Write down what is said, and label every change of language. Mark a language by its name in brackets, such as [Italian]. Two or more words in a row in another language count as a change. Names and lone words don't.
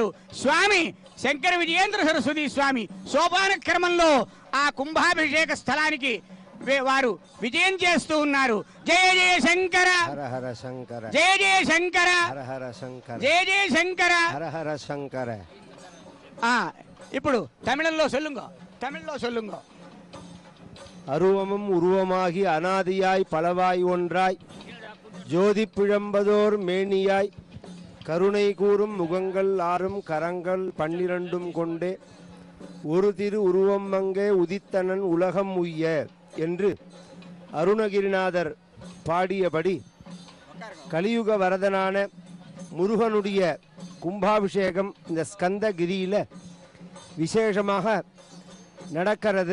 [Telugu] స్వామి శంకర విజయేంద్ర సరస్వతి స్వామి సోపాన క్రమంలో ఆ కుంభాభిషేక స్థలానికి వారు విజయం చేస్తూ ఉన్నారు. జయ జయ శంకర, హర హర శంకర, జయ జయ శంకర, హర హర శంకర, జయ జయ శంకర, హర హర శంకర. ఇప్పుడు తమిళంలో சொல்லுங்க. [Tamil] அருவமும் உருவமாகி அனாதியாய் பலவாய் ஒன்றாய் ஜோதி பிழம்பதோர் மேனியாய் கருணை கூறும் முகங்கள் 6 கரங்கள் 12 கொண்டே ஒரு திரு உருவம் அங்கே உதித்தனன் உலகம் உய்ய என்று அருணகிரிநாதர் பாடியபடி கலியுக வரதனான முருகனுடைய கும்பாபிஷேகம் இந்த ஸ்கந்தகிரியில விசேஷமாக நடக்கிறது.